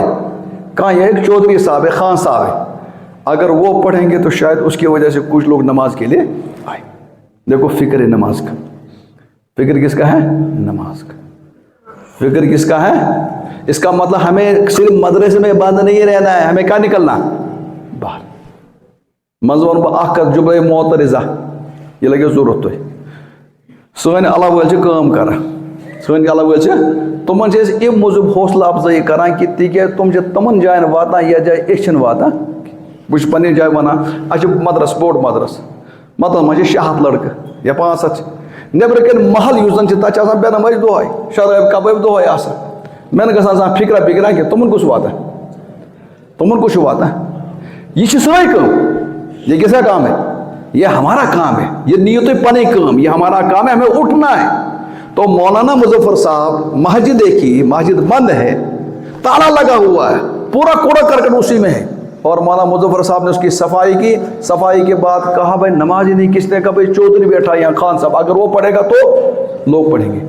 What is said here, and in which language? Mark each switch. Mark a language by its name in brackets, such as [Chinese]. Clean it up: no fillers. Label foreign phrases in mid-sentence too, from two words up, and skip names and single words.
[Urdu] کہا یہ ایک چودھری صاحب ہے، خان صاحب ہے، اگر وہ پڑھیں گے تو شاید اس کی وجہ سے کچھ لوگ نماز کے لیے آئے. دیکھو فکر ہے نماز کا. فکر کس کا ہے؟ نماز کا. فکر کس کا ہے؟ اس کا مطلب ہمیں صرف مدرسے میں بند نہیں رہنا ہے، ہمیں کیا نکلنا باہر. مضمون [Kashmiri] اخ کتھ [Urdu] جملہ معترضہ یہ لگے ضرورت تھی. [Kashmiri] سن اللہ وٲلۍ چھِ کٲم کران، سن اللہ وٲلۍ چھِ تمن چھِ أسۍ اَمہِ موٗجوٗب حوصلہٕ افضٲیی کران کہِ تِکیٛازِ تِم چھِ تمن جاین واتان یتھ جایہِ أسۍ چھِنہٕ واتان. بہٕ چھُس پننہِ جایہِ ونان اَسہِ چھُ مدرسہٕ بوٚڑ مدرسہٕ، مطلب منٛز چھِ 600 لڑکہٕ یا 500 چھِ. نیبرٕ کٮ۪ن محل یُس زن چھِ تتہِ چھِ آسان بے نمٲزی دۄہے، شرٲبۍ کبٲبۍ دۄہے آسان. مےٚ نہٕ گژھان آسان فِکرا بِکرا کینٛہہ تمن کُس واتان، تمن کُس چھُ واتان. یہ چھِ سٲنۍ کٲم. [Urdu] یہ کس کا کام ہے؟ یہ ہمارا کام ہے. [Kashmiri] یہ نیو تُہۍ پنٕنۍ کٲم، [Urdu] یہ ہمارا کام ہے، ہمیں اٹھنا ہے. تو مولانا مظفر صاحب مسجد دیکھی، مسجد بند ہے، تالا لگا ہوا ہے، پورا کوڑا کرکٹ اسی میں ہے. اور مولانا مظفر صاحب نے اس کی صفائی کی. صفائی کے بعد کہا بھائی نماز ہی نہیں. کس نے کہا بھائی چودھری بیٹھا یہاں خان صاحب، اگر وہ پڑھے گا تو لوگ پڑھیں گے.